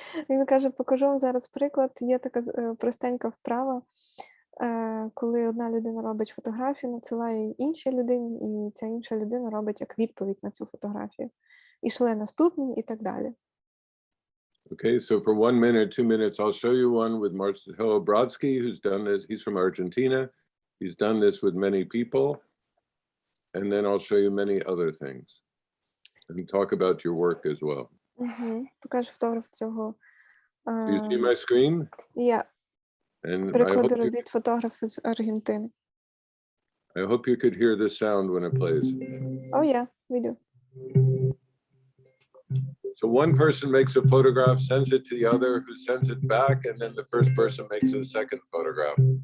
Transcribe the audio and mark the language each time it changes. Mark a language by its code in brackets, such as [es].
[uk] Він каже, покажу вам зараз приклад. Є така простенька вправа, коли одна людина робить фотографію, надсилає її іншій людині, і ця інша людина робить як відповідь на цю фотографію. І шле наступні, і так далі. [en] Okay, so for 1 minute, 2 minutes, I'll show you one with Marcelo Brodsky, who's done this. He's from Argentina. He's done this with many people. And then I'll show you many other things and talk about your work as well. [uk] Покажу фотограф цього. [en] Do you see my screen? Yeah. And [uk] Приклади робіт фотографа з Аргентини. [en] I hope you could hear the sound when it plays. Oh yeah, we do. So one person makes a photograph, sends it to the other, who sends it back, and then the first person makes a second photograph.